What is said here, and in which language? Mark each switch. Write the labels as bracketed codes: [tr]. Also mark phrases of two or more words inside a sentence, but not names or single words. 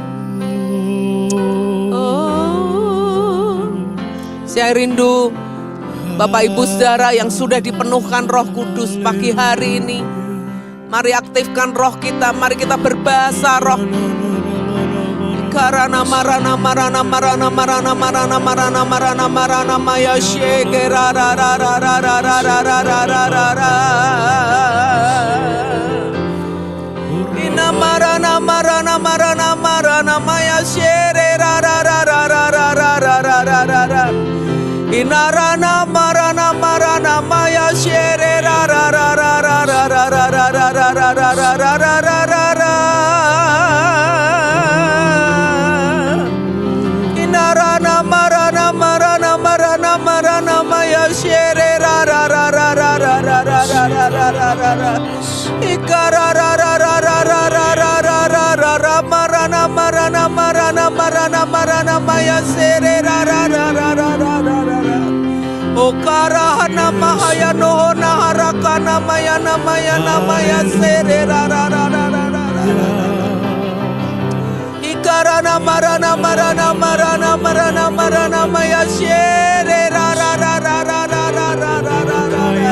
[id] Saya rindu Bapak Ibu Saudara yang sudah dipenuhkan Roh Kudus pagi hari ini. Mari aktifkan roh kita, mari kita berbahasa roh. Karana marana marana marana marana marana marana marana marana maya shegera ra ra ra ra ra ra ra ra ra ra ra. Ina marana marana marana marana maya shere ra ra ra ra ra ra ra ra ra ra ra. Inarana marana marana maya shere ra ra ra ra ra ra ra ra ra ra ra ra ra ra ra ra ra. Inarana marana marana marana marana maya shere ra ra ra ra ra ra ra ra ra ra ra ra. Ikara ra ra ra ra ra ra ra ra ra ra ra marana marana marana marana marana maya shere ra ra ra ra ra ra ra. Okara namaya no naharaka namaya namaya namaya sere ra ra ra ra ra ra. Ikara namara namara namara namara namara namaya sere ra ra ra ra ra ra ra ra ra ra.